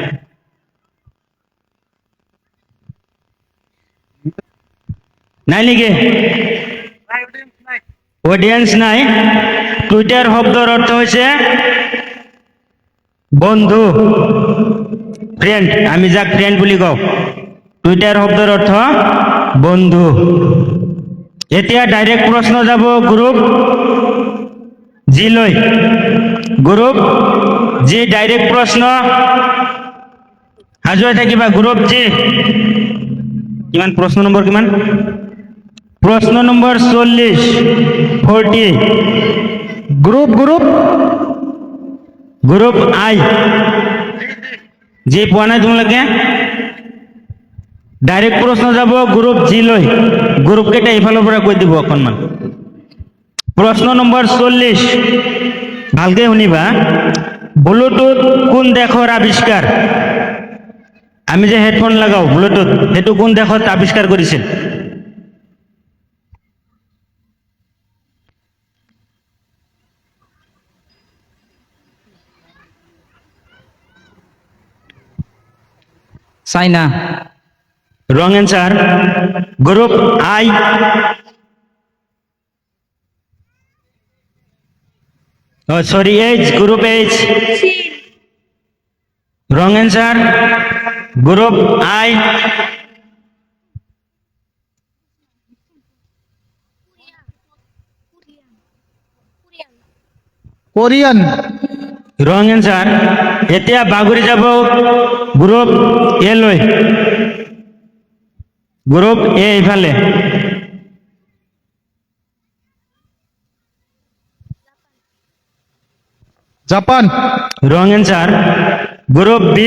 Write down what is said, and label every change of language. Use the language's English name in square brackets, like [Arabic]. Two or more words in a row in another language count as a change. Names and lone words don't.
[Assamese] নাই নাকি? অডিয়েন্স নাই। [Bangla] টুইটার শব্দর অর্থ হয়েছে বন্ধু, ফ্রেন্ড। [Assamese] আমি যাক ফ্রেন্ড বুলি কওঁ। টুইটার শব্দর অর্থ বন্ধু। এতিয়া ডাইরেক্ট প্রশ্ন যাব [English] group G [Assamese] লৈ। [English] group G [Assamese] ডাইরেক্ট প্রশ্ন সাজু হৈ থাকিবা। [English] group G [Assamese] কিমান? প্রশ্ন নম্বৰ কিমান? প্রশ্ন নম্বৰ 40 40। [English] group group group I G [Assamese] পোৱা নাই তোমালোকে? ডাইরেক্ট প্রশ্ন যাব [English] group G [Assamese] লৈ। গ্রুপ কেইটা ইফালৰ পৰা কৈ দিব অকণমান। প্রশ্ন নম্বৰ 40 ভালকে শুনিবা। ব্লুটুথ কোন দেশৰ আৱিষ্কাৰ? আমি যে হেডফোন লাগাও ব্লুটুথ, সেইটো কোন দেশত আৱিষ্কাৰ কৰিছিল? চাইনা [English] wrong answer. group I sorry H, group H wrong answer. group I [Assamese] কোরিয়ান [English] wrong answer. [Assamese] এতিয়া বাগৰি যাব [English] group A [Assamese] লৈ। [English] group A [Assamese] ইফালে। জাপান [English] wrong answer. group B